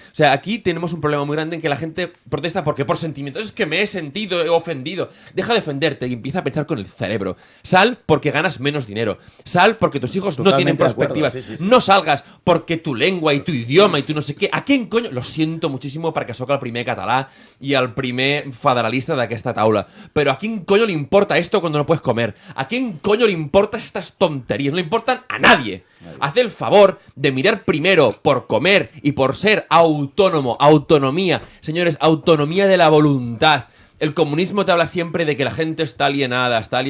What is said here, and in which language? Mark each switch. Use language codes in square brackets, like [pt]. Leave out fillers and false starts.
[es] O sea, aquí tenemos un problema muy grande en que la gente protesta porque por sentimientos. Es que me he sentido ofendido. Deja de ofenderte y empieza a pensar con el cerebro. Sal porque ganas menos dinero. Sal porque tus hijos no tienen Totalmente de acuerdo, perspectivas. sí. No salgas porque tu lengua y tu idioma y tu no sé qué. ¿A quién coño? Lo siento muchísimo [ca] perquè sóc el primer català y al primer federalista d'aquesta taula. [es] Pero ¿a quién coño le importa esto cuando no puedes comer? ¿A quién coño le importan estas tonterías? No le importan a nadie. Haz el favor de mirar primero por comer y por ser autónomo. Autonomía. Señores, autonomía de la voluntad. El comunismo te habla siempre de que la gente está alienada.